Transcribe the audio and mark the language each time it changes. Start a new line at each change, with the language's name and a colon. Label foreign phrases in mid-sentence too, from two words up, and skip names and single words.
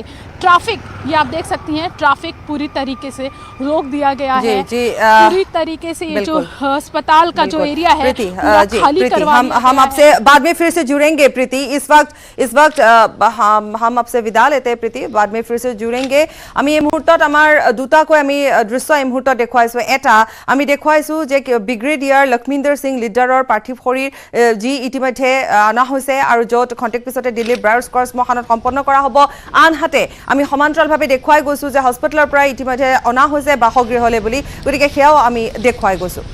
Hindi: ट्रैफिक ये आप देख सकती हैं ट्रैफिक पूरी तरीके से रोक दिया गया है पूरी तरीके से ये जो अस्पताल का जो एरिया है खाली करवा हम आपसे बाद में फिर से जुड़ेंगे प्रीति। इस वक्त हम आपसे विदा लेते हैं प्रीति बाद में फिर से जुड़ेंगे।
Assamese: আমি এই মুহূৰ্তত আমাৰ দুটাকৈ আমি দৃশ্য এই মুহূৰ্তত দেখুৱাইছো। এটা আমি দেখুৱাইছো যে ব্ৰিগেডিয়াৰ লক্ষ্মীন্দৰ সিং লিডাৰৰ পাৰ্থিৱ শৰীৰ যি ইতিমধ্যে অনা হৈছে আৰু য'ত খন্তেক পিছতে দিল্লী ব্ৰায়ৰ স্কোৱাৰ শ্মশানত সম্পন্ন কৰা হ'ব। আনহাতে আমি সমান্তৰালভাৱে দেখুৱাই গৈছো যে হস্পিটেলৰ পৰা ইতিমধ্যে অনা হৈছে বাসগৃহলৈ বুলি গতিকে সেয়াও আমি দেখুৱাই গৈছো।